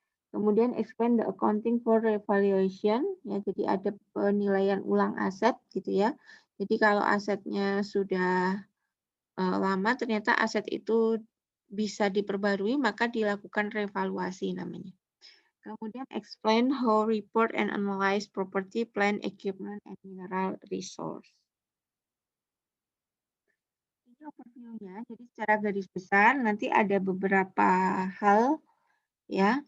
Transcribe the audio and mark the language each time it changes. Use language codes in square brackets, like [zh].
[id] Kemudian [en] explain the accounting for revaluation, [id] ya, jadi ada penilaian ulang aset gitu ya. Jadi kalau asetnya sudah lama, ternyata aset itu bisa diperbarui, maka dilakukan revaluasi namanya. Kemudian [en] explain how report and analyze property, plant, equipment, and mineral resource. [id] Ini overview-nya, jadi secara garis besar nanti ada beberapa hal ya.